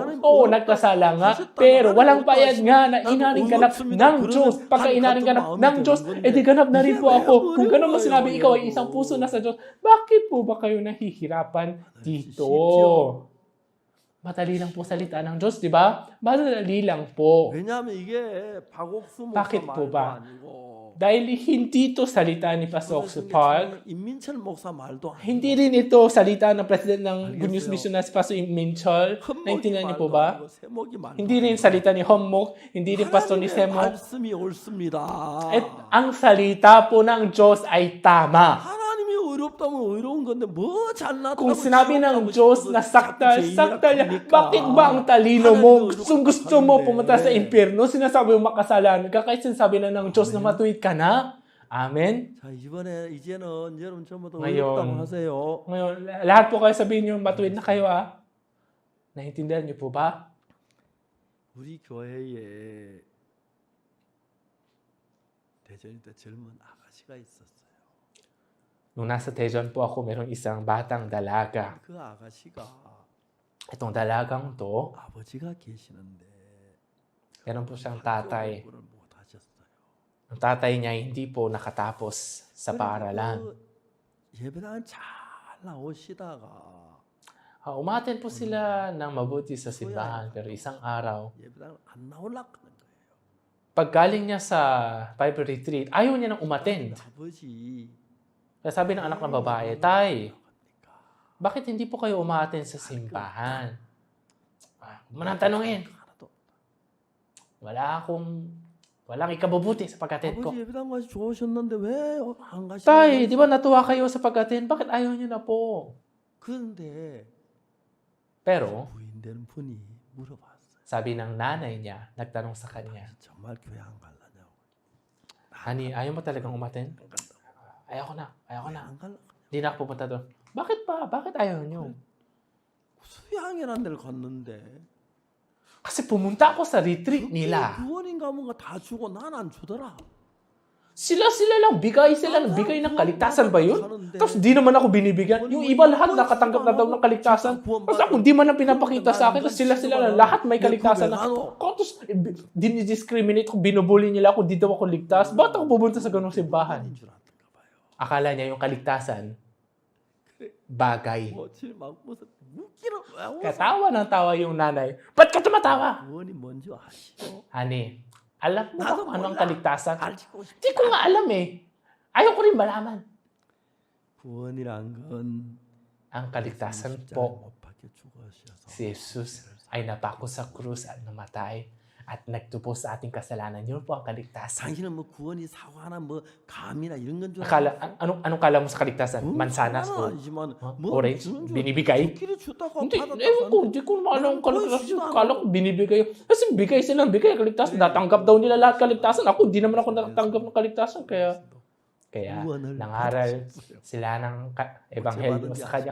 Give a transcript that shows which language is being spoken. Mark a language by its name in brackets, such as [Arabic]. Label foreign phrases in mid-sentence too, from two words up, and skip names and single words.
[Filipino] Oo, nagkasala nga, pero walang bayad nga na inaring ganap ng Diyos. Pagka inaring ganap ng Diyos, edi ganap na rin po ako. Kung ganun mo sinabi, ikaw ay isang puso na sa Diyos, bakit po ba kayo nahihirapan dito? Madali lang po salita ng Diyos, di ba? Madali lang po. [Korean] 왜냐하면 이게 박옥수 [Filipino] Bakit [Korean] 목사 [Filipino] po [Korean] 말도 [Filipino] ba? [Korean] 아니고 [Filipino] Dahil hindi ito salita ni Pastor Oxupag, [Korean] 임민철 목사 말도 아니고 [Filipino] hindi rin ito salita ng President ng Good News Mission na si Pastor Minchol. Naintindihan niyo po ba? Hindi rin salita ni Hommok, hindi rin Pastor ni Semok. [Korean] 말씀이 옳습니다. [Filipino] At ang salita po ng Diyos ay tama. [Korean] 하나님이 의롭다면 의로운 건데 뭐 잘났다고 [Filipino] Kung sinabi ng Diyos na sakta niya, bakit ba ang talino mo? Gusto mo pumunta sa impyerno? Sinasabi mo makasalanan ka, kahit sinasabi na ng Diyos na matuwid ka na. Amen? [Korean] 자, 이제는 여러분 전부 다 [Filipino] ngayon, [Korean] 의롭다고 하세요. [Filipino] Ngayon, lahat po kayo sabihin nyo, matuwid na kayo ah. Naintindihan niyo po ba? [Korean] 우리 교회에 대전에 때 젊은 아가씨가 있었어요. [Filipino] Nung nasa Tejon po ako, mayroong isang batang dalaga. [Korean] 그 아가씨가 [Filipino] Itong dalagang to, [Korean] 아버지가 계시는데 [Filipino] meron po siyang tatay. [Korean] 공부를 못 하셨어요. [Filipino] Ang tatay niya hindi po nakatapos sa paaralan. [Korean] 예배당을 잘 나오시다가 [Filipino] Umaten po sila ng mabuti sa simbahan, pero isang araw, [Korean] 예배당을 안 나오려고 하는 거예요. [Filipino] pag galing niya sa [English] Bible retreat, [Filipino] ayaw niya nang umattend. [Korean] 아버지 [Filipino] Kaya sabi ng anak ng babae, Tay, bakit hindi po kayo umattend sa simbahan? Huwag mo nang tanungin. Walang ikabubuti sa pag-attend ko. [Korean] 아버지 예배당 가시 좋으셨는데 왜 안 가시는 [Filipino] Tay, di ba natuwa kayo sa pag-attend? Bakit ayaw niyo na po? [Korean] 그런데 [Filipino] Pero, [Korean] 부인 되는 분이 물어봤어요. [Filipino] sabi ng nanay niya, nagtanong sa kanya, [Korean] 정말 교회 안 갈라냐고. [Filipino] Honey, ayaw mo talagang umattend? Ayoko na. [Korean] 안 갈라. [Filipino] Hindi na ako pupunta doon. Bakit ba? Bakit ayaw niyo? [Korean] 수양이라는 데를 갔는데 [Filipino] Kasi pumunta ako sa retreat nila. [Korean] 구원인가 뭔가 다 주고 난 안 주더라. [Filipino] Sila lang, bigay ng kaligtasan ba yun? Tapos di naman ako binibigyan. Yung iba lahat nakatanggap na daw ng kaligtasan. Tapos ako di man lang pinapakita sa akin. Tapos sila lang, lahat may kaligtasan na. Tapos dinidiscriminate ko, binubuli nila ako, di daw ako ligtas. Ba't ako pupunta sa ganung simbahan? Akala niya yung kaligtasan, bagay. Katawa ng tawa yung nanay. Ba't ka tumatawa? [Korean] 구원이 뭔지 아시죠? [Filipino] Honey, alam mo ba [Korean] 나도 [Filipino] kung anong [Korean] 몰라. [Filipino] kaligtasan? [Korean] 알고 싶어. [Filipino] Di ko nga alam eh. Ayaw ko rin malaman. [Korean] 구원이란 건 [Filipino] Ang kaligtasan [Korean] 십자가에 [Filipino] po, [Korean] 못 박혀 죽으셔서 [Filipino] si Jesus ay napako sa krus at namatay at nagtubos sa ating kasalanan. Yun po ang kaligtasan. [Korean] 당신은 뭐 구원이 사과나 뭐 감이나 이런 건 줄 [Filipino] Akala, anong kala mo sa kaligtasan? Mansanas o orange? Binibigay? Hindi, hindi ko naman ang kaligtasan. Kala ko binibigay. Kasi bigay silang bigay kaligtasan. Natanggap daw nila lahat kaligtasan. Ako, di naman ako natanggap ng kaligtasan. Kaya nangaral sila ng ebanghelyo sa kanya.